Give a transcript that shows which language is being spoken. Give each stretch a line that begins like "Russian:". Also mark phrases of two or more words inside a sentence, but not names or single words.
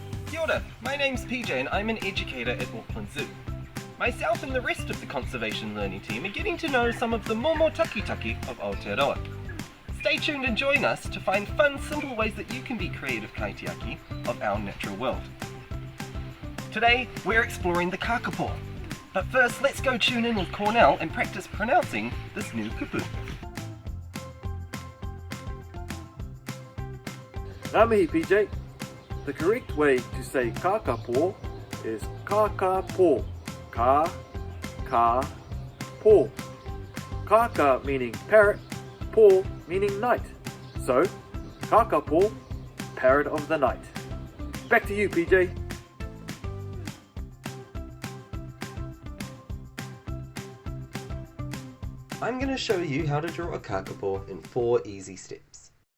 Māori: Kia ora,
English: my name's PJ and I'm an educator at Auckland Zoo. Myself and the rest of the conservation learning team are getting to know some of the
Māori: momo takitaki
English: of Aotearoa. Stay tuned and join us to find fun, simple ways that you can be creative kaitiaki of our natural world. Today, we're exploring the kākāpō. But first, let's go tune in with Cornell and practice pronouncing this new kupu.
Māori: Ngā mihi, PJ.
English: The correct way to say kākāpō is kākāpō. Kā-kā-pō. Kāka meaning parrot, pō meaning night. So, kākāpō, parrot of the night. Back to you, PJ. I'm going to show you how to draw a kākāpō in 4 easy steps.